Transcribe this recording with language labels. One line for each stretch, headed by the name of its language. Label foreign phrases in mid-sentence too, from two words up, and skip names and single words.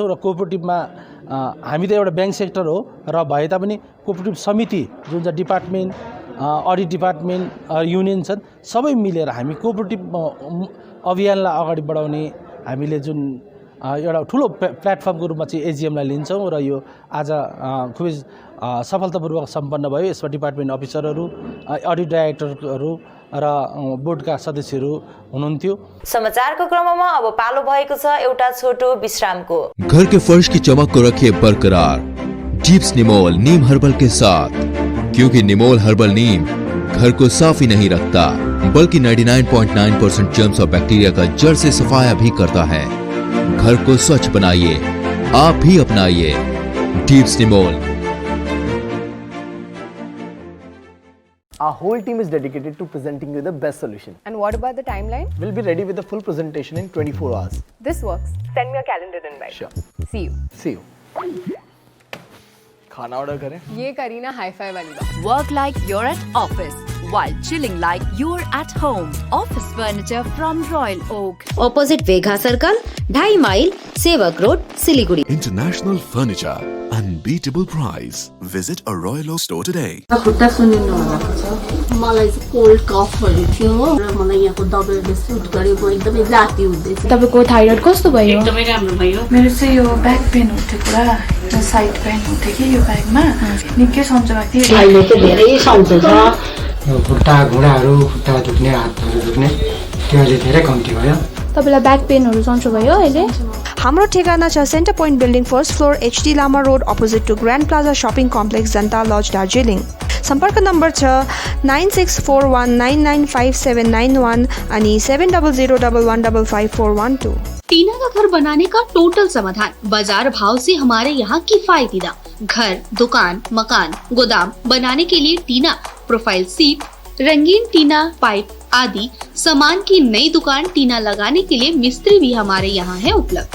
Nepali: र कोअपरेटिभमा हामी त एउटा
English: bank sector
Nepali: हो र भए तापनि कोअपरेटिभ समिति जुन चाहिँ डिपार्टमेन्ट
English: audit department
Nepali: युनियन छन् सबै मिलेर हामी कोअपरेटिभ अभियानलाई अगाडि बढाउने हामीले जुन एउटा ठुलो प्लेटफर्मको रूपमा चाहिँ एजिएमलाई लिन्छौँ। र यो आज खुबै सफलतापूर्वक सम्पन्न भयो। यसमा
English: department officers, audit directors
Nepali: र बोर्डका सदस्यहरू हुनुहुन्थ्यो। समाचारको क्रममा अब पालो भएको छ एउटा छोटो विश्रामको।
Hindi: घर के फर्श की चमक को रखिए बरकरार जीप्स निमोल नीम हर्बल के साथ, क्योंकि निमोल हर्बल नीम घर को साफ ही नहीं रखता बल्कि 99.9% जर्म्स और बैक्टीरिया का जड़ से सफाया भी करता है। घर को स्वच्छ बनाइए, आप भी अपनाइए जीप्स निमोल।
English: Our whole team is dedicated to presenting you the best solution. And what about the timeline? We'll be ready with the full presentation in 24 hours. This works. Send me a calendar invite. Sure. See you. See you.
Hindi: खाना ऑर्डर करें? ये करीना हाई-फाई वाली बात।
English: Work like you're at office while chilling like you're at home. Office furniture from Royal Oak. Opposite Vegha Circle, 2.5 mile, Sevak Road, Siliguri. International Furniture, unbeatable price. Visit a Royal Oak store today.
Nepali: खुट्टा सुनिनु भएको छ मलाई चाहिँ
English: cold coughs
Nepali: थियो र मलाई यहाँको दबाईले सुट गर्यो म एकदमै जाती हुँदैछ तपाईको थाइरोइड कस्तो भयो एकदमै राम्रो भयो मेरो चाहिँ यो
English: back pain
Nepali: उठ्यो पुरा
English: side pain
Nepali: उठ्यो कि यो ब्याकमा निकै सन्चो भएको थियो अहिले चाहिँ धेरै सन्चो छ खुट्टा घुँडाहरू खुट्टा दुख्ने हातहरू दुख्ने त्यो अहिले धेरै कम्ती भयो तपाईलाई
English: back pains
Nepali: सन्चो भयो अहिले हाम्रो ठेगाना छ सेन्टर पोइन्ट बिल्डिङ
English: first floor
Nepali: HD लामा रोड
English: opposite to
Nepali: ग्रान्ड प्लाजा शपिङ कम्प्लेक्स जनता लज दार्जिलिङ सम्पर्क नम्बर छ 9641995791 अनि 7001155412
Hindi: टीना का घर बनाने का टोटल समाधान बाजार भाव से हमारे यहाँ किफायती दाम घर दुकान मकान गोदाम बनाने के लिए टीना प्रोफाइल सीट रंगीन टीना पाइप आदि सामान की नई दुकान टीना लगाने के लिए मिस्त्री भी हमारे यहाँ है उपलब्ध।